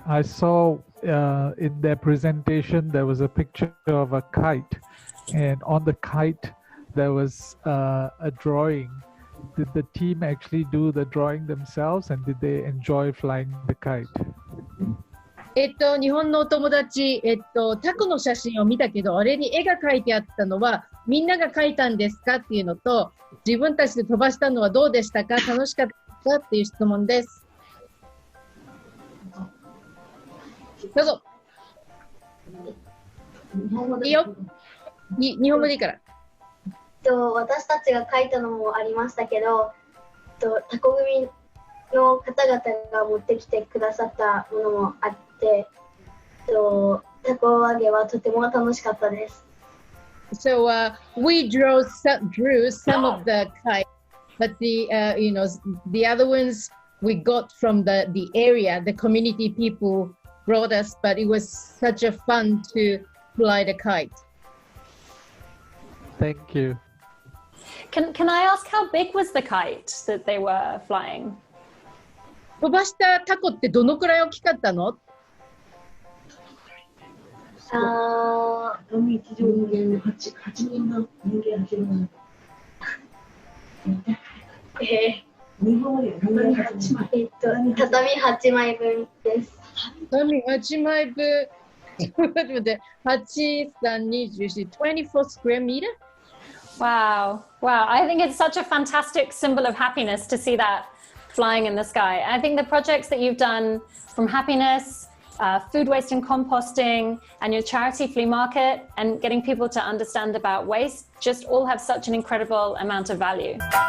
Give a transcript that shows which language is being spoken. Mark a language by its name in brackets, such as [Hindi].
[English] I saw in their presentation there was a picture of a kite, and on the kite there was a drawing. Did the team actually do the drawing themselves, and did they enjoy flying the kite? [Japanese] 日本のお友達、タコの写真を見たけど、あれに絵が描いてあったのは、みんなが描いたんですかっていうのと、自分たちで飛ばしたのはどうでしたか、楽しかったかっていう質問です。どうぞ。いいよ。日本語でいいから。私たちが描いたのもありましたけど、タコ組の方々が持ってきてくださったものもあって、タコ揚げはとても楽しかったです。 [English] So we drew some of the kite, but the the other ones we got from the area, the community people brought us, but it was such a fun to fly the kite. Thank you. Can I ask how big was the kite that they were flying? [Japanese] 飛ばしたタコってどのくらい大きかったの？畳1畳人間8人分人間8人日本で畳8枚畳8枚分です。畳8枚分ちょっと待って、8、3、24、24 [English] square meter? Wow. I think it's such a fantastic symbol of happiness to see that flying in the sky. I think the projects that you've done from happiness, food waste and composting, and your charity flea market, and getting people to understand about waste, just all have such an incredible amount of value.